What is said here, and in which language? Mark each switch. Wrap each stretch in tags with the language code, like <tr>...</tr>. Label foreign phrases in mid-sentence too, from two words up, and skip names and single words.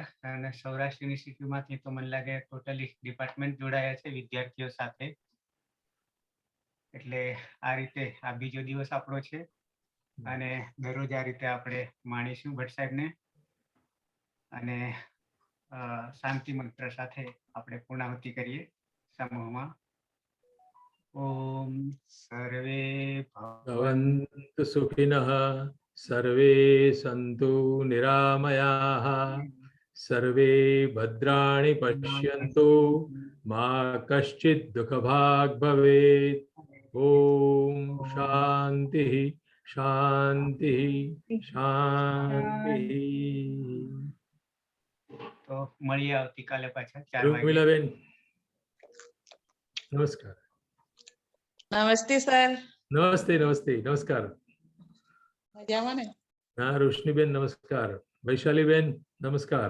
<gu>અને સૌરાષ્ટ્ર યુનિવર્સિટીમાંથી તો મને લાગે</gu> <en>totally department</en> <gu>જોડાયા છે વિદ્યાર્થીઓ સાથે, એટલે આ રીતે આ બીજો દિવસ આપણો છે અને દરરોજ આ રીતે આપણે માણીશું ભટ્ટ સાહેબને અને શાંતિ મંત્ર સાથે આપણે પૂર્ણાહુતિ કરીએ સમૂહમાં।</gu> <sa>ॐ सर्वे भवन्तु सुखिनः सर्वे सन्तु निरामयाः सर्वे भद्राणि पश्यन्तु मा कश्चित् दुःखभाग् भवेत् ॐ शान्तिः शान्तिः शान्तिः</sa> <gu>તો મળીએ આવતીકાલે પાછા 4 વાગે. રૂમિલાબેન નમસ્કાર. નમસ્તે સર. નમસ્તે નમસ્તે નમસ્કાર. મજામાં ને? હા રોશનીબેન નમસ્કાર. વૈશાલીબેન નમસ્કાર.</gu>